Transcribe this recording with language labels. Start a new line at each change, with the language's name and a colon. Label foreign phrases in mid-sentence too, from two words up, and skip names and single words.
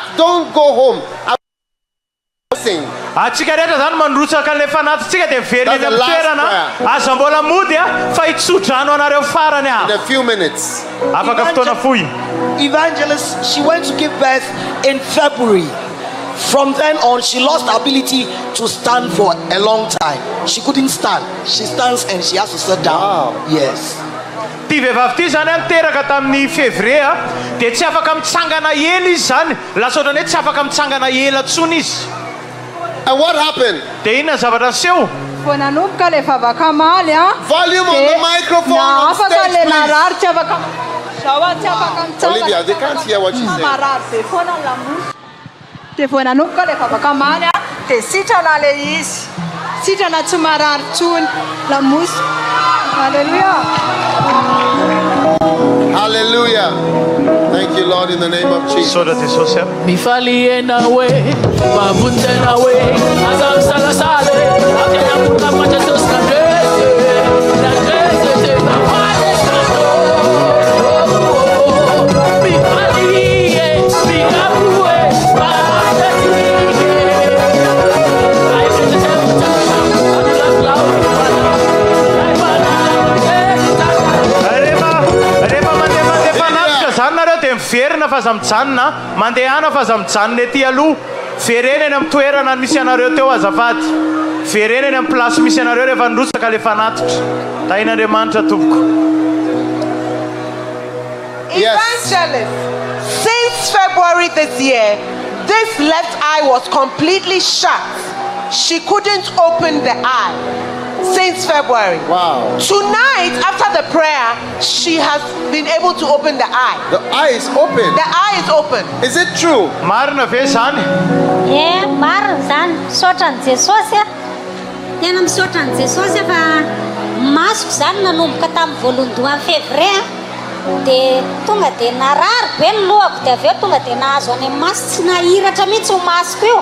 English: Don't go home. In a few minutes. Evangelist, she went to give birth in February. From then on, she lost the ability to stand for a long time. She couldn't stand. She stands and she has to sit down. Wow. Yes.
Malagasy: Ty vehivavy ty zany niteraka tamin'ny février dia tsy afaka mitsangana ela izy zany lasa ohatrany hoe tsy afaka mitsangana ela tsony izy.
English: And what happened?
Malagasy: Dia inona zavatra seho? Vao nanomboka ilay vavaka maly a
English: Volume on the microphone on stage, please.
Malagasy: narary tsy afaka zao a tsy afaka mitsangana.
English: Olivia, they can't hear what she's saying.
Malagasy: Marary be foana ny lamosy dia vao nanomboka ilay vavaka maly a dia sitrana ilay izy sitrana tsy marary tsony lamosy.
English: Hallelujah. Hallelujah. Thank you, Lord, in the name of Jesus. Mifali nawe, mabunde nawe, azam sala sale, akena puta pacha tos kandese, kandese te mafale kando. Mifali mikapue, baada tike. I can tell you,
Malagasy: Verina fa za mijanona, mandehana fa za mijanona ety aloha. Vereneny amin'ny toerana misy anareo teo azafady. Vereneny amin'ny plasy misy anareo rehefa nirosaka le fanatitra. Tain'Andriamanitra tompoko.
English: Evangelist, since February this year, this left eye was completely shut. She couldn't open the eye. Since February. Wow. Tonight, after the prayer, she has been able to open the eye. The eye is open. The eye is open. Is it true?
Malagasy: Marina ve zany? Marina zany. Sotran'i Jesosy. Tena misotran'i Jesosy fa masoko zany nanomboka tamin'ny voalohandohan'ny février. Dia tonga dia narary be ny lohako dia avy eo tonga dia nahazo any amin'ny maso tsy nahiratra mihitsy ho masoko io.